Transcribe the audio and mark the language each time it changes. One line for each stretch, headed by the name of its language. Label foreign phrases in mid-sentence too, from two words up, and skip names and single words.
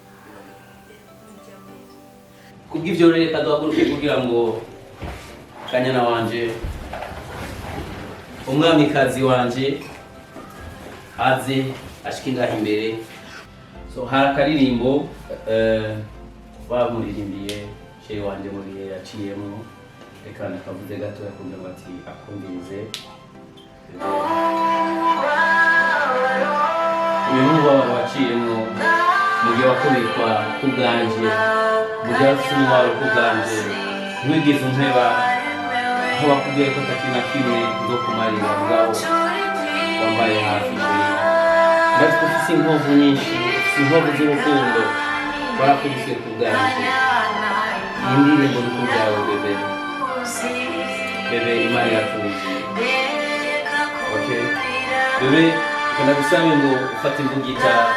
Rundi: kubw'ivyo rero kaduhaguruke kugira ngo Kanyana wanje umwamikazi wanje aze ashike ngaho imbere so hari akaririmbo bamuririmbiye sheri wanje mu bihe yaciyemo reka nakavuze gato yakugira ngo ati akumvirize uyu mubabaro waciyemo mu gihe wakubitwa ku bwanje mu gihe wafite umubabaro ku bwanje ntiwigeze umpeba aho bakubwiye ko atakintu na kimwe zo kumarira ubwabo wambaye hafi ndazi ko ufite inkovu nyinshi ufite inkovu z'urukundo warakubiswe ku bwanje iyi ndirimbo ni ku bwawe bebe imana iratuzi okay bebe kanda gusabe ngo ufate imbugita